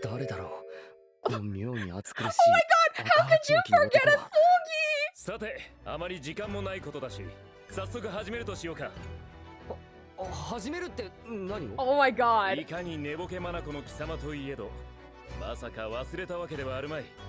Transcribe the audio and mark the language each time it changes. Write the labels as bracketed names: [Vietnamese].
[Japanese] 誰だろう。この妙に暑苦しい。 [English] Oh my god, how could you forget a Sogi? [Japanese] さて、あまり時間もないことだし、早速始めるとしようか。始めるって何を？ [English] Oh my god. [Japanese] いかに寝ぼけ眼の貴様といえど、まさか忘れたわけではあるまい。